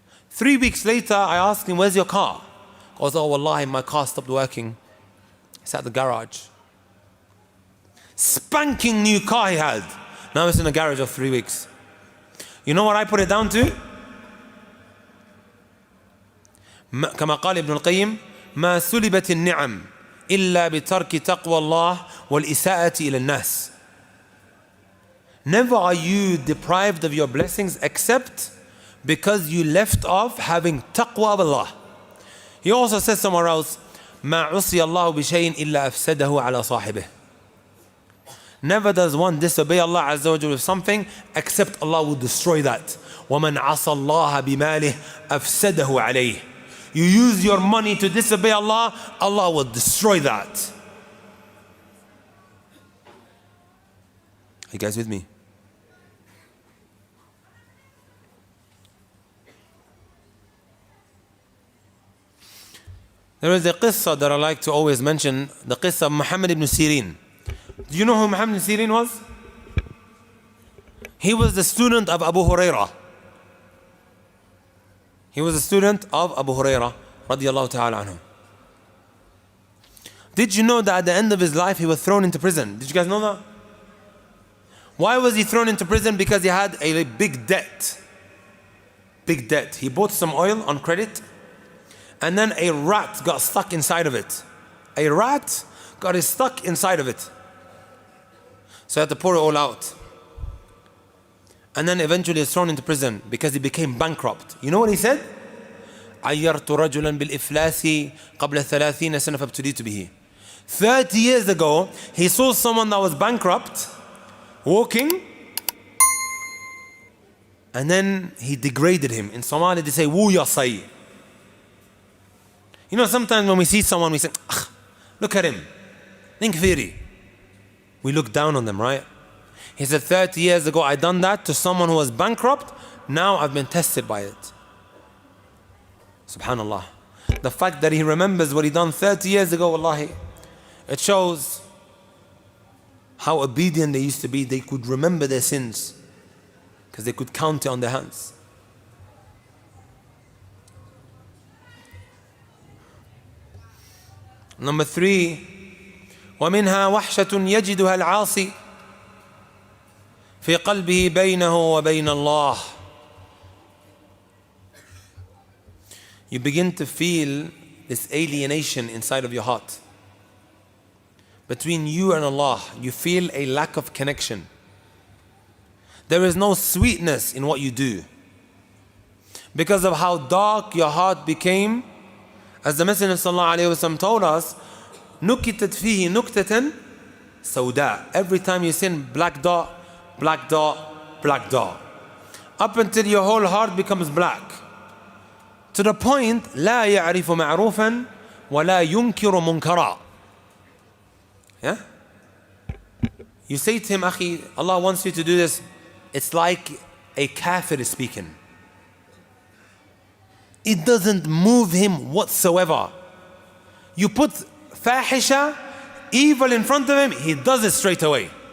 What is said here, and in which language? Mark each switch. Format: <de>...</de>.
<en>3 weeks later, I asked him, where's your car? He goes, oh, wallahi, my car stopped working. It's at the garage. Spanking new car he had. Now it's in the garage of 3 weeks. You know what I put it down to?</en> <ar>كما قال ابن القيم ما سلبت النعم إلا بترك تقوى الله والإساءة إلى الناس.</ar> <en>Never are you deprived of your blessings except because you left off having taqwa of Allah. He also says somewhere else</en> <ar>ما عصي الله بشيء إلا أفسده على صاحبه.</ar> <en>Never does one disobey Allah Azza wa Jalla with something except Allah will destroy that.</en> <ar>ومن عصى الله بماله أفسده عليه.</ar> <en>You use your money to disobey Allah, Allah will destroy that. Are you guys with me? There is a qissa that I like to always mention, the qissa of Muhammad ibn Sirin. Do you know who Muhammad ibn Sirin was? He was the student of Abu Hurairah. He was a student of Abu Hurairah radiyallahu ta'ala anhu. Did you know that at the end of his life he was thrown into prison? Did you guys know that? Why was he thrown into prison? Because he had a big debt. Big debt. He bought some oil on credit and then a rat got stuck inside of it. A rat got stuck inside of it. So he had to pour it all out. And then eventually is thrown into prison because he became bankrupt. You know what he said?</en> <ar>عيرت رجلا بالإفلاس قبل 30 سنة فابتليت به.</ar> <en>30 years ago, he saw someone that was bankrupt walking, and then he degraded him. In Somali they say, Woo ya say. You know, sometimes when we see someone, we say, look at him. Ninkfiri. We look down on them, right? He said, 30 years ago, I done that to someone who was bankrupt. Now I've been tested by it. Subhanallah. The fact that he remembers what he done 30 years ago, wallahi, it shows how obedient they used to be. They could remember their sins because they could count it on their hands. Number 3,</en> <ar>ومنها وحشة يجدها العاصي في قلبه بينه وبين الله.</ar> <en>You begin to feel this alienation inside of your heart. Between you and Allah, you feel a lack of connection. There is no sweetness in what you do because of how dark your heart became. As the Messenger ﷺ told us,</en> <ar>نُكِتَتْ فِيهِ نُكْتَةً سَوْدَاء.</ar> <en>Every time you sin, black dot, black dot, black dot. Up until your whole heart becomes black. To the point,</en> <ar>لا يعرف معروفا ولا ينكر منكرا.</ar> <en>Yeah? You say to him, Akhi, Allah wants you to do this. It's like a kafir is speaking. It doesn't move him whatsoever. You put fahisha, evil in front of him, he does it straight away.</en>